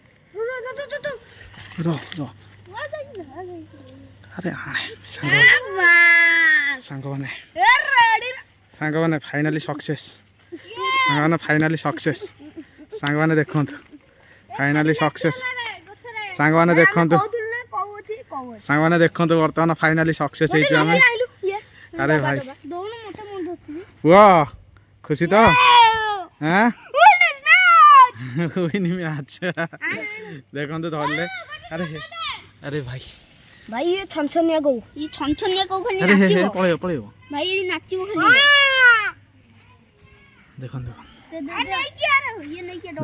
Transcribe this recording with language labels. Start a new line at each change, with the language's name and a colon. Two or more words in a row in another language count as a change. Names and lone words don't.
Odia: ର ର, ଆରେ ଆଣେ ସାଙ୍ଗମାନେ ସାଙ୍ଗମାନେ
English: finally success.
Odia: ସାଙ୍ଗମାନେ
English: finally success.
Odia: ସାଙ୍ଗମାନେ ଦେଖନ୍ତୁ
English: finally success.
Odia: ସାଙ୍ଗମାନେ ଦେଖନ୍ତୁ, ସାଙ୍ଗମାନେ ଦେଖନ୍ତୁ ବର୍ତ୍ତମାନ
English: finally success
Odia: ହେଇଛୁ ଆମେ। ଆରେ ଭାଇ
Hindi: वाह, खुशी तो हाँ
Odia: ମ୍ୟାଚ୍ ଦେଖନ୍ତୁ ଧରିଲେ। ଆରେ ଆରେ ଭାଇ ଭାଇ ये ଛନଛନିଆ ଗଉ, ये ଛନଛନିଆ ଗଉ ଖାଲି ଆରେ ନାଚିବ। ପଳେଇବ ପଳେଇବ ଭାଇ ये ନାଚିବ ଖାଲି। ଦେଖନ୍ତୁ ଦେଖନ୍ତୁ